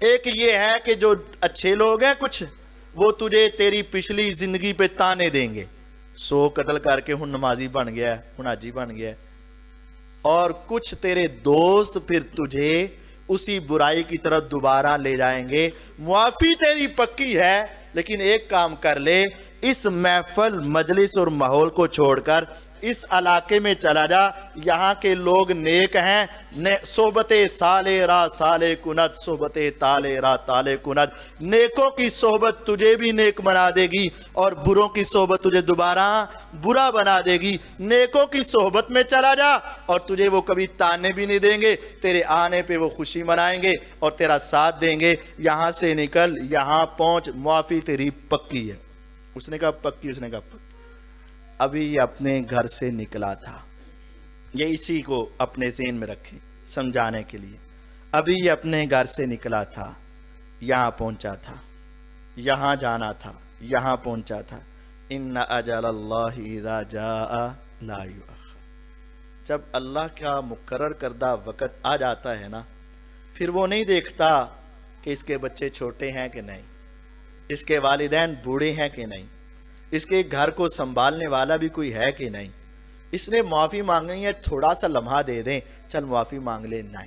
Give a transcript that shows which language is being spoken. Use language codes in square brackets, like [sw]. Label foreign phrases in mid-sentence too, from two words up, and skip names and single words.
[ur] ایک یہ ہے کہ جو اچھے لوگ ہیں کچھ، وہ تجھے تیری پچھلی زندگی پہ تانے دیں گے، 100 قتل کر کے ہن نمازی بن گیا ہے، ہن حاجی بن گیا ہے، اور کچھ تیرے دوست پھر تجھے اسی برائی کی طرف دوبارہ لے جائیں گے۔ معافی تیری پکی ہے، لیکن ایک کام کر لے، اس محفل مجلس اور ماحول کو چھوڑ کر اس علاقے میں چلا جا، یہاں کے لوگ نیک ہیں، [fa] صحبت صالح را صالح کند، صحبت طالح را طالح کند، [ur] نیکوں کی صحبت تجھے بھی نیک بنا دے گی اور بروں کی صحبت تجھے دوبارہ برا بنا دے گی۔ نیکوں کی صحبت میں چلا جا اور تجھے وہ کبھی تانے بھی نہیں دیں گے، تیرے آنے پہ وہ خوشی منائیں گے اور تیرا ساتھ دیں گے۔ یہاں سے نکل، یہاں پہنچ، معافی تیری پکی ہے۔ اس نے کہا پکی؟ اس نے کہا پکی۔ ابھی یہ اپنے گھر سے نکلا تھا، یہ اسی کو اپنے ذہن میں رکھیں سمجھانے کے لیے۔ ابھی یہ اپنے گھر سے نکلا تھا، یہاں پہنچا تھا، یہاں جانا تھا، یہاں پہنچا تھا۔ [ar] ان اجل اللہ اذا جاء لا یؤخر، [ur] جب اللہ کا مقرر کردہ وقت آ جاتا ہے نا، پھر وہ نہیں دیکھتا کہ اس کے بچے چھوٹے ہیں کہ نہیں، اس کے والدین بوڑھے ہیں کہ نہیں، اس کے گھر کو سنبھالنے والا بھی کوئی ہے کہ نہیں۔ اس نے معافی مانگنی ہے، تھوڑا سا لمحہ دے دیں، چل معافی مانگ لے، نہیں۔